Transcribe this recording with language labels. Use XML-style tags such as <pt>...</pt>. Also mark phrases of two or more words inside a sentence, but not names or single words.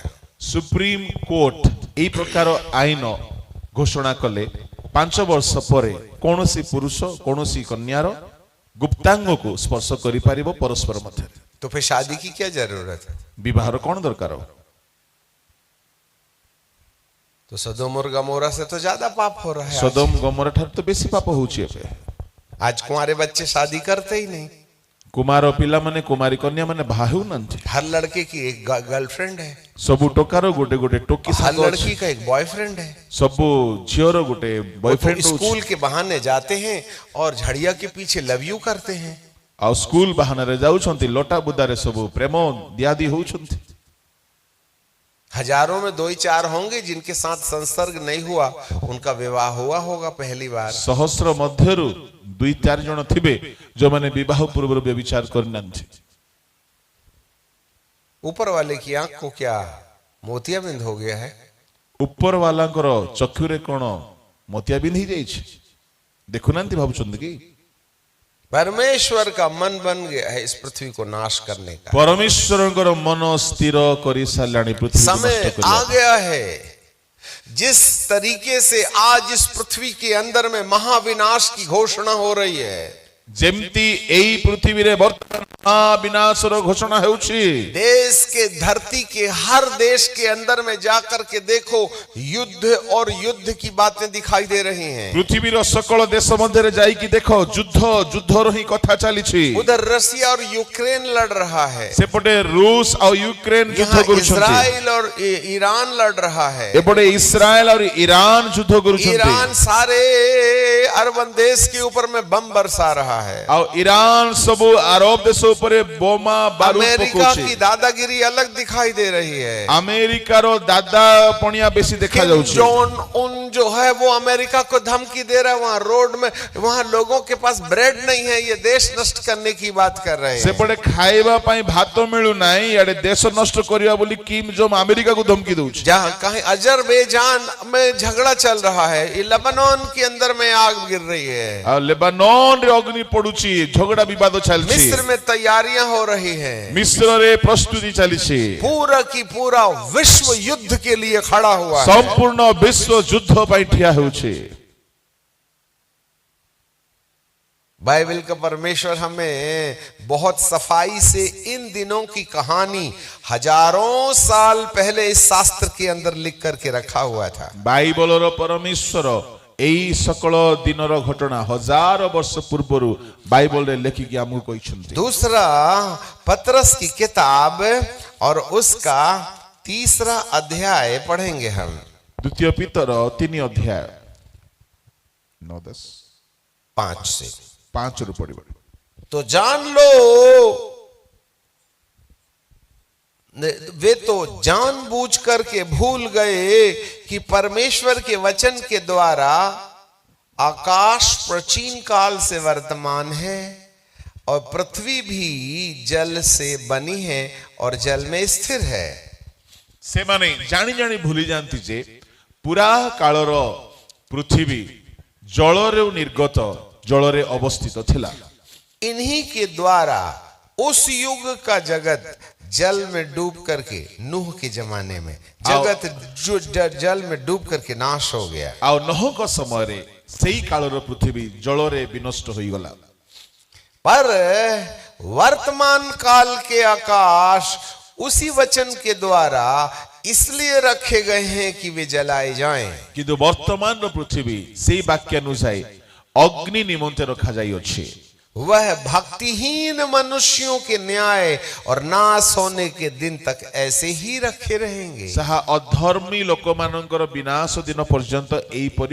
<or>ସୁପ୍ରିମ କୋର୍ଟ ଏ ପ୍ରକାର ଆଇନ ଘୋଷଣା କଲେ 5 ବର୍ଷ ପରେ କୌଣସି ପୁରୁଷ କୌଣସି କନ୍ୟାର ଗୁପ୍ତାଙ୍ଗ କୁ ସ୍ପର୍ଶ କରି ପାରିବ ପରସ୍ପର ମଧ୍ୟ।</or> <hi>तो फिर शादी की क्या जरूरत है?</hi> <or>ବିବାହର କଣ ଦରକାର?</or> <hi>तो सदोम और गमोरा से तो ज्यादा पाप हो रहा है।</hi> <or>ସଦୋମ ଗମୋରା ଠାରୁ ତ ବେଶୀ ପାପ ହଉଛି ଏବେ।</or> <hi>आज कुंवारे बच्चे शादी करते ही नहीं।</hi> <or>କୁମାର ପିଲାମାନେ କୁମାରୀ କନ୍ୟା ମାନେ ବାହା ହେଉନାହାନ୍ତି।</or> <hi>हर लड़के की एक गर्लफ्रेंड है,</hi> <or>ସବୁ ଟୋକାର ଗୋଟେ ଗୋଟେ ଟୋକି</or> <hi>हर</hi> <or>ସାଙ୍ଗ ଅଛି।</or> <hi>लड़की का एक बॉयफ्रेंड है।</hi> <or>ସବୁ ଝିଅର ଗୋଟେ</or> <hi>वो</hi> <or>ବୟଫ୍ରେଣ୍ଡ</or> <hi>तो</hi> <or>ହଉଛି।</or> <hi>स्कूल के बहाने जाते हैं और झड़िया के पीछे</hi> <en>love you</en> <hi>करते हैं।</hi> <or>ଆଉ ସ୍କୁଲ ବାହାନାରେ ଯାଉଛନ୍ତି, ଲଟା ବୁଦାରେ ସବୁ ପ୍ରେମ ଦିଆଦି ହଉଛନ୍ତି।</or> <hi>हजारों में 2-4 होंगे जिनके साथ संसर्ग नहीं हुआ, उनका विवाह हुआ होगा पहली बार।</hi> <or>ସହସ୍ର ମଧ୍ୟରୁ 2-4 ଜଣ ଥିବେ ଯୋଉମାନେ ବିବାହ ପୂର୍ବରୁ ବ୍ୟଭିଚାର କରିନାହାନ୍ତି।</or> <hi>ऊपर वाले की आंख को क्या मोतियाबिंद हो गया है?</hi> <or>ଉପର ବାଲାଙ୍କର ଚକ୍ଷୁରେ କଣ ମୋତିଆବିନ୍ଦ ହେଇଯାଇଛି? ଦେଖୁନାହାନ୍ତି, ଭାବୁଛନ୍ତି କି?</or> <hi>परमेश्वर का मन बन गया है इस पृथ्वी को नाश करने का।</hi> <or>ପରମେଶ୍ୱରଙ୍କର ମନ ସ୍ଥିର କରି ସାରିଲାଣି ପୃଥିବୀକୁ ନଷ୍ଟ</or> <hi>समय</hi> <or>କରିବା।</or> <hi>आ गया है। जिस तरीके से आज इस पृथ्वी के अंदर में महाविनाश की घोषणा हो रही है,</hi> <or>ଯେମିତି ଏଇ ପୃଥିବୀରେ ବର୍ତ୍ତମାନ ମହାବିନାଶର ଘୋଷଣା ହେଉଛି।</or> <hi>देश के धरती के हर देश के अंदर में जाकर के देखो, युद्ध और युद्ध की बातें दिखाई दे रही हैं।</hi> <or>ପୃଥିବୀର ସକଳ ଦେଶ ମଧ୍ୟରେ ଯାଇକି ଦେଖ, ଯୁଦ୍ଧ ଯୁଦ୍ଧର ହିଁ କଥା ଚାଲିଛି।</or> <hi>उधर रसिया और यूक्रेन लड़ रहा है,</hi> <or>ସେପଟେ ରୁଷ ଆଉ ୟୁକ୍ରେନ ଯୁଦ୍ଧ</or> <hi>यहाँ</hi> <or>କରୁଛନ୍ତି।</or> <hi>इजराइल और ईरान लड़ रहा है।</hi> <or>ଏପଟେ ଇସ୍ରାଏଲ ଆଉ ଇରାନ ଯୁଦ୍ଧ କରୁଛନ୍ତି।</or> <hi>ईरान सारे अरबन देश के ऊपर में बम बरसा रहा है।</hi> <or>ଆଉ ଇରାନ ସବୁ ଆରବ ଦେଶ ଉପରେ ବୋମା ବାରୁଦ</or> <hi>अमेरिका</hi> <or>ପକଉଛି।</or> <hi>की दादागिरी अलग दिखाई दे रही है।</hi> <or>ଆମେରିକାର ଦାଦା ପଣିଆ ବେଶୀ</or> <hi>किम</hi> <or>ଦେଖାଯାଉଛି।</or> <hi>जोंग उन जो है वो अमेरिका को धमकी दे रहा है, वहां रोड में वहां लोगों के पास ब्रेड नहीं है, ये देश नष्ट करने की बात कर रहे हैं।</hi> <or>ସେପଟେ ଖାଇବା ପାଇଁ ଭାତ ମିଳୁନାହିଁ, ଇଆଡେ ଦେଶ ନଷ୍ଟ କରିବା ବୋଲି କିମ୍ ଜୋଙ୍ଗ ଆମେରିକାକୁ ଧମକି ଦଉଛି।</or> <hi>जहां कहीं अजरबैजान में झगड़ा चल रहा है, ये लेबनान के अंदर में आग गिर रही है,</hi> <or>ଆଉ ଲେବାନନରେ ଅଗ୍ନି ପଡୁଛି, ଝଗଡା ବିବାଦ ଚାଲିଛି।</or> <hi>मिस्र में तैयारियां हो रही हैं,</hi> <or>ମିଶ୍ରରେ ପ୍ରସ୍ତୁତି ଚାଲିଛି।</or> <hi>पूरा की पूरा विश्व युद्ध के लिए खड़ा हुआ है।</hi> <or>ସମ୍ପୂର୍ଣ୍ଣ ବିଶ୍ୱ ଯୁଦ୍ଧ ପାଇଁ ଠିଆ ହେଉଛି।</or> <hi>बाइबल का परमेश्वर हमें बहुत सफाई से इन दिनों की कहानी हजारों साल पहले इस शास्त्र के अंदर लिख करके रखा हुआ था।</hi> <or>ବାଇବଲର ପରମେଶ୍ୱର ଏଇ ସକଳ ଦିନର ଘଟଣା ହଜାର ବର୍ଷ ପୂର୍ବରୁ ବାଇବଲରେ ଲେଖିକି ଆମକୁ କହିଛନ୍ତି।</or> <hi>दूसरा पतरस की किताब और उसका 3रा अध्याय पढ़ेंगे हम।</hi> <or>ଦ୍ୱିତୀୟ ପିତର 3 ଅଧ୍ୟାୟ 9-10</or> <hi>5 से।</hi> <or>5 ରୁ ପଢିବ।</or> <hi>तो जान लो, वे तो जानबूझ करके भूल गए कि परमेश्वर के वचन के द्वारा आकाश प्राचीन काल से वर्तमान है और पृथ्वी भी जल से बनी है और जल में स्थिर है।</hi> <or>ସେମାନେ ଜାଣି ଜାଣି ଭୁଲି ଯାଆନ୍ତି ଯେ ପୁରା କାଳର ପୃଥିବୀ ଜଳରୁ ନିର୍ଗତ, ଜଳରେ ଅବସ୍ଥିତ ଥିଲା।</or> <hi>इन्हीं के द्वारा उस युग का जगत जल में डूब करके, नूह के जमाने में जगत जो जल में डूब करके नाश हो गया।</hi> <or>ଆଉ ନହଙ୍କ ସମୟରେ ସେଇ କାଳର ପୃଥିବୀ ଜଳରେ ବିନଷ୍ଟ ହୋଇଗଲା।</or> <hi>पर वर्तमान काल के आकाश उसी वचन के द्वारा इसलिए रखे गए हैं कि वे जलाए जाएं।</hi> <or>କିନ୍ତୁ ବର୍ତ୍ତମାନର ପୃଥିବୀ ସେଇ ବାକ୍ୟାନୁଯାୟୀ ଅଗ୍ନି ନିମନ୍ତେ ରଖାଯାଇଅଛି।</or> <hi>वह भक्तिहीन मनुष्यों के न्याय और नाश होने के दिन तक ऐसे ही रखे रहेंगे।</hi> <or>ଯାହା ଅଧର୍ମୀ ଲୋକମାନଙ୍କର ବିନାଶ ଦିନ ପର୍ଯ୍ୟନ୍ତ ଏଇପରି</or>